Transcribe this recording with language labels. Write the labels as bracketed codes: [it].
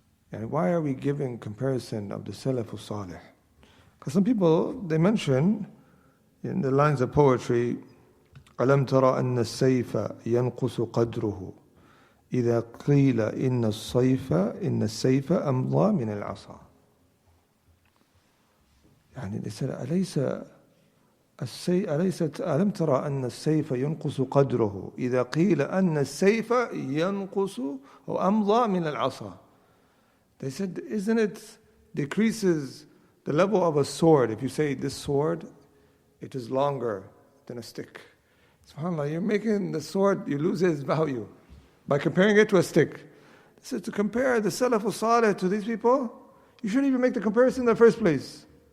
[en] And why are we giving comparison of the Salaf al-Salih? Because some people, they mention in the lines of poetry, [ar] أَلَمْ تَرَ أَنَّ السَّيْفَ يَنْقُسُ قَدْرُهُ إِذَا قِيلَ إِنَّ السَّيْفَ أَمْضَى مِنَ الْعَصَى. يعني [en] they said, [ar] ألم ترى أن السيف ينقص قدره إذا قيل أن السيف ينقص أو أمضى من العصا. [en] They said, isn't it decreases the level of a sword if you say this sword, it is longer than a stick. SubhanAllah, you're making the sword, you lose its value by comparing it to a stick. They said, to compare the Salaf al-Salih to these people, you shouldn't even make the comparison in the first place.